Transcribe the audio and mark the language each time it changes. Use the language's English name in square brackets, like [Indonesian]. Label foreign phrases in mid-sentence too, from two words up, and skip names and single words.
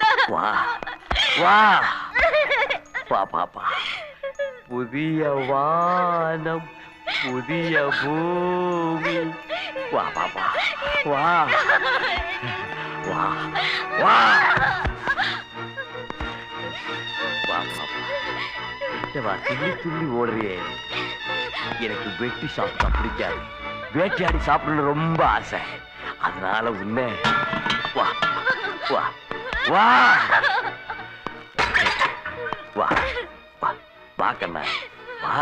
[Tamil] வா வா வா பாப்பா. புதிய வானம், புதிய பூமி. வா பாப்பா, வா வா வா வா பாப்பா. கிட்ட வா, துள்ளி துள்ளி ஓடுறியே. எனக்கு வெட்டி சாப்பிட்டா பிடிக்காது, வேட்டையாடி சாப்பிடணும் ரொம்ப ஆசை. அதனால உன்னை வா வா வா வா வா வா கண்ணா வா.